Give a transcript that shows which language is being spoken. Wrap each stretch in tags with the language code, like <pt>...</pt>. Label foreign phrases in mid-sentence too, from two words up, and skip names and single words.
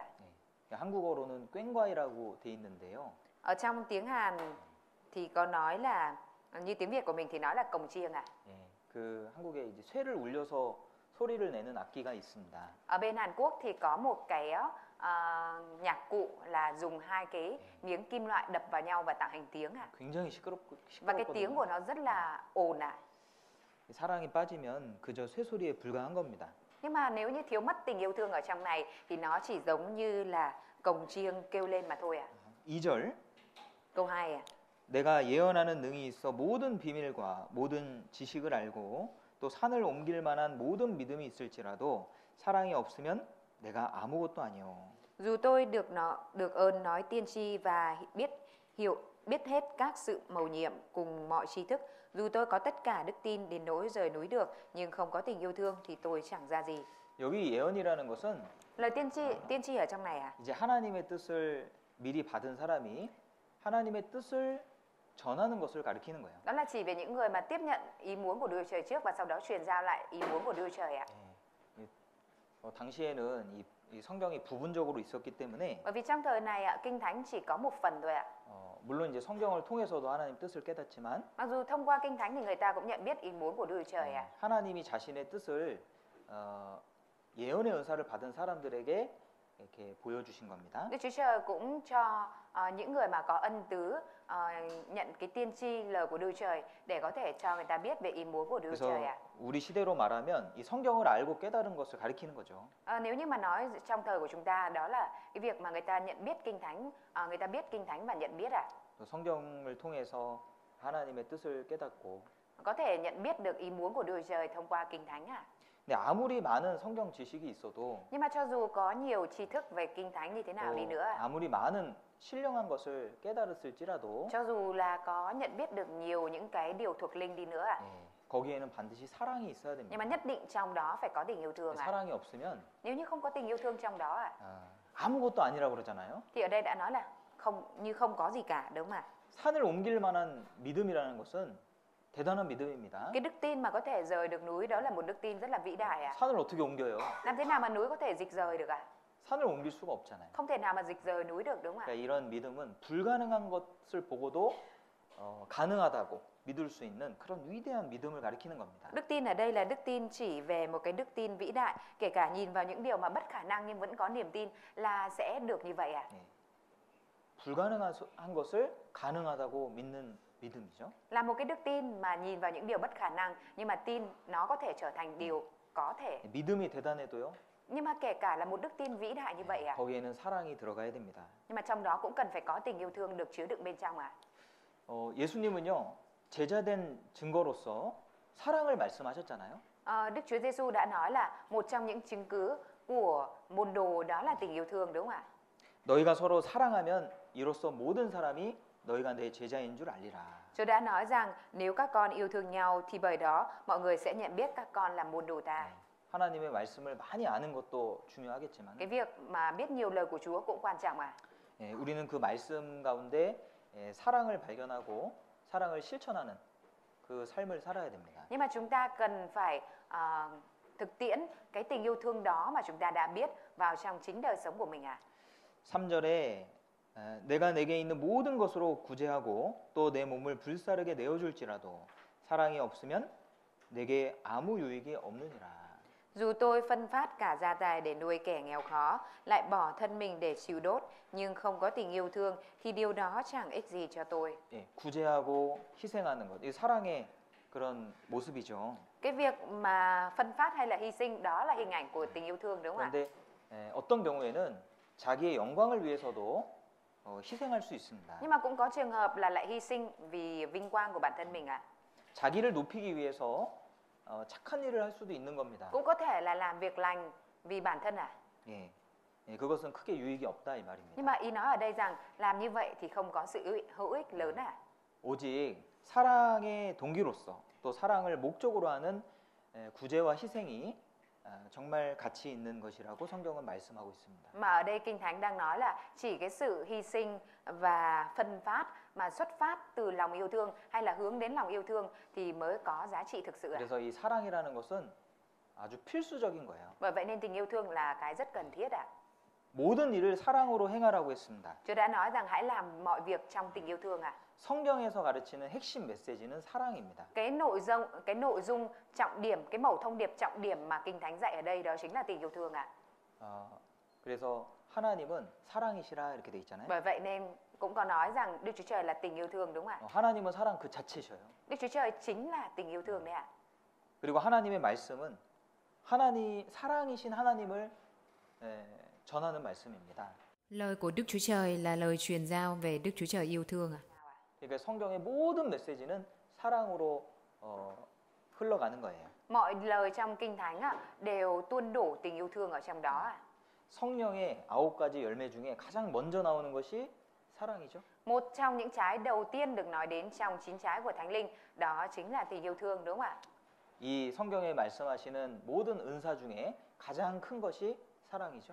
<ko>한국어로는 꽹과이라고 돼 있는데요.</ko> <vi>Ở trong tiếng Hàn thì có nói là, như tiếng Việt của mình thì nói là cồng chiêng ạ.</vi> <ko>그 한국에 이제 쇠를 울려서 소리를 내는 악기가 있습니다.</ko> <vi>Ở bên Hàn Quốc thì có một cái nhạc cụ là dùng hai cái miếng kim loại đập vào nhau và tạo thành tiếng ạ.</vi> <ko>굉장히</ko> <vi>Và cái tiếng của nó rất là ồn ạ.</vi> <ko>사랑이 빠지면 그저 쇠소리에 불과한 겁니다.</ko> <vi>Nhưng mà nếu như thiếu mất tình yêu thương ở trong này thì nó chỉ giống như là cồng chiêng kêu lên mà thôi ạ.</vi> <ko>2절</ko> <vi>Câu 2 ạ.</vi> <ko>내가 예언하는 능이 있어 모든 비밀과 모든 지식을 알고 또 산을 옮길 만한 모든 믿음이 있을지라도 사랑이 없으면 내가 아무것도 아니요.</ko> <vi>Dù tôi được ơn nói tiên tri và biết hết các sự mầu nhiệm cùng mọi tri thức, dù tôi có tất cả đức tin đến nỗi rời núi được, nhưng không có tình yêu thương thì tôi chẳng ra gì.</vi> <ko>여기 예언이라는 것은</ko> <vi>Lời tiên tri ở trong này à?</vi> <ko>이제 하나님의 뜻을 미리 받은 사람이 하나님의 뜻을 전하는 것을 가리키는 거예요.</ko> <vi>Đó là chỉ về những người mà tiếp nhận ý muốn của Đức Chúa Trời trước và sau đó truyền giao lại ý muốn của Đức Chúa Trời ạ.</vi> <ko>당시에는 이 성경이 부분적으로 있었기 때문에</ko> <vi>Bởi vì trong thời này ạ, Kinh Thánh chỉ có một phần thôi ạ.</vi> <ko>물론 이제 성경을 통해서도 하나님 뜻을 깨닫지만</ko> <vi>Mặc dù thông qua Kinh Thánh thì người ta cũng nhận biết ý muốn của Đức Chúa Trời ạ.</vi> <ko>하나님이 자신의 뜻을 예언의 은사를 받은 사람들에게 이렇게 보여주신 겁니다.</ko> <vi>Đức Chúa Trời cũng cho những người mà có ân tứ nhận cái tiên tri lời của Đức Chúa Trời để có thể cho người ta biết về ý muốn của Đức Chúa</vi> <ko>그래서</ko> <vi>Trời ạ.</vi> <ko>우리 시대로 말하면 이 성경을 알고 깨달은 것을 가리키는 거죠.</ko> <vi>Nếu như mà nói trong thời của chúng ta đó là cái việc mà người ta nhận biết Kinh Thánh, người ta biết Kinh Thánh và nhận biết ạ.</vi> <ko>또 성경을 통해서 하나님의 뜻을 깨닫고</ko> <vi>Có thể nhận biết được ý muốn của Đức Chúa Trời thông qua Kinh Thánh ạ.</vi> <ko>근데 아무리 많은 성경 지식이 있어도</ko> <vi>Nhưng mà cho dù có nhiều tri thức về Kinh Thánh như thế nào đi nữa,</vi> <ko>아무리 많은 신령한 것을 깨달았을지라도</ko> <vi>cho dù là có nhận biết được nhiều những cái điều thuộc linh đi nữa,</vi> <ko>거기에는 반드시 사랑이 있어야</ko> <vi>nhưng</vi> <ko>됩니다.</ko> <vi>mà nhất định trong đó phải có tình yêu thương.</vi> <ko>사랑이 없으면</ko> <vi>Nếu như không có tình yêu thương trong đó</vi> <ko>아무것도 아니라고 그러잖아요.</ko> <vi>thì ở đây đã nói là không có gì cả, đúng không ạ?</vi> <ko>산을 옮길 만한 믿음이라는 것은 대단한 믿음입니다.</ko> <vi>Cái đức tin mà có thể rời được núi đó là một đức tin rất là vĩ đại ạ.</vi> <ko>산을 어떻게 옮겨요?</ko> <vi>Làm thế nào mà núi có thể dịch rời được ạ?</vi> <ko>산을 옮길 수가 없잖아요.</ko> <vi>Không thể nào mà dịch rời núi được, đúng không ạ?</vi> <ko>그러니까 이런 믿음은 불가능한 것을 보고도 가능하다고 믿을 수 있는 그런 위대한 믿음을 가리키는 겁니다.</ko> <vi>Đức tin ở đây là đức tin chỉ về một cái đức tin vĩ đại, kể cả nhìn vào những điều mà bất khả năng nhưng vẫn có niềm tin là sẽ được như vậy ạ.</vi> <ko>불가능한 것을 가능하다고 믿는 믿음이죠.</ko> <vi>Là một cái đức tin mà nhìn vào những điều bất khả năng nhưng mà tin nó có thể trở thành điều có thể.</vi> <ko>믿음이 대단해도요.</ko> <vi>Nhưng mà kể cả là một đức tin vĩ đại như vậy ạ.</vi> <ko>거기에는 사랑이 들어가야 됩니다.</ko> <vi>Nhưng mà trong đó cũng cần phải có tình yêu thương được chứa đựng bên trong ạ.</vi> <ko>예수님은요. 제자된 증거로서 사랑을 말씀하셨잖아요.</ko> <vi>Đức Chúa Giêsu đã nói là một trong những chứng cứ của môn đồ đó là tình yêu thương, đúng không ạ?</vi> <ko>너희가 서로 사랑하면 이로써 모든 사람이 너희가 내 제자인 줄 알리라.</ko> <vi>Chúa đã nói rằng nếu các con yêu thương nhau thì bởi đó mọi người sẽ nhận biết các con là môn đồ ta.</vi> <ko>하나님의 말씀을 많이 아는 것도 중요하겠지만</ko> <vi>Cái việc mà biết nhiều lời của Chúa cũng quan trọng mà.</vi> <ko>우리는 그 말씀 가운데 사랑을 발견하고 사랑을 실천하는 그 삶을 살아야 됩니다.</ko> <vi>Nhưng mà chúng ta cần phải thực tiễn cái tình yêu thương đó mà chúng ta đã biết vào trong chính đời sống của mình ạ.</vi> <ko>3절에 내가 내게 있는 모든 것으로 구제하고 또 내 몸을 불사르게 내어줄지라도 사랑이 없으면 내게 아무 유익이 없느니라.</ko> <vi>Dù tôi phân phát cả gia tài để nuôi kẻ nghèo khó, lại bỏ thân mình để chịu đốt, nhưng không có tình yêu thương thì điều đó chẳng ích gì cho tôi.</vi> <ko>구제하고 희생하는 것, 이 사랑의 그런 모습이죠.</ko> <vi>Cái việc mà phân phát hay là hy sinh đó là hình ảnh của tình yêu thương, đúng không ạ?</vi> <ko>그런데 어떤 경우에는 자기의 영광을 위해서도 희생할 수 있습니다.</ko> <vi>Nhưng mà cũng có trường hợp là lại hy sinh vì vinh quang của bản thân mình ạ.</vi> <ko>자기를 높이기 위해서 착한 일을 할 수도 있는 겁니다.</ko> <vi>Cũng có thể là làm việc lành vì bản thân ạ.</vi> <ko>그것은 크게 유익이 없다 이 말입니다.</ko> <vi>Nhưng mà ý nói ở đây rằng làm như vậy thì không có sự hữu ích lớn ạ.</vi> <ko>오직 사랑의 동기로서 또 사랑을 목적으로 하는 구제와 희생이 정말 가치 있는 것이라고 성경은 말씀하고 있습니다.</ko> <vi>Mà ở đây Kinh Thánh đang nói là chỉ cái sự hy sinh và phân phát mà xuất phát từ lòng yêu thương hay là hướng đến lòng yêu thương thì mới có giá trị thực sự ạ.</vi> <ko>그래서 이 사랑이라는 것은 아주 필수적인 거예요.</ko> <vi>Bởi vậy nên tình yêu thương là cái rất cần thiết ạ.</vi> <ko>모든 일을 사랑으로 행하라고 했습니다.</ko> <vi>Chúa đã nói rằng hãy làm mọi việc trong tình yêu thương ạ.</vi> <ko>성경에서 가르치는 핵심 메시지는 사랑입니다.</ko> <vi>Cái nội dung trọng điểm, cái mẩu thông điệp trọng điểm mà Kinh Thánh dạy ở đây đó chính là tình yêu thương ạ.</vi> <ko>그래서 하나님은 사랑이시라 이렇게 돼 있잖아요.</ko> <vi>Bởi vậy nên cũng có nói rằng Đức Chúa Trời là tình yêu thương, đúng không ạ?</vi> <ko>하나님은 사랑 그 자체셔요.</ko> <vi>Đức Chúa Trời chính là tình yêu thương đấy ạ.</vi> <ko>그리고 하나님의 말씀은 사랑이신 하나님을 전하는 말씀입니다.</ko> <vi>Lời của Đức Chúa Trời là lời truyền giao về Đức Chúa Trời yêu thương ạ.</vi> <ko>그러니까 성경의 모든 메시지는 사랑으로 흘러가는 거예요.</ko> <vi>Mọi lời trong Kinh Thánh đều tuôn đổ tình yêu thương ở trong đó ạ.</vi> <ko>성령의 9가지 열매 중에 가장 먼저 나오는 것이 사랑이죠.</ko> <vi>Một trong những trái đầu tiên được nói đến trong 9 trái của Thánh Linh đó chính là tình yêu thương, đúng không ạ?</vi> <ko>이 성경에 말씀하시는 모든 은사 중에 가장 큰 것이 사랑이죠.</ko>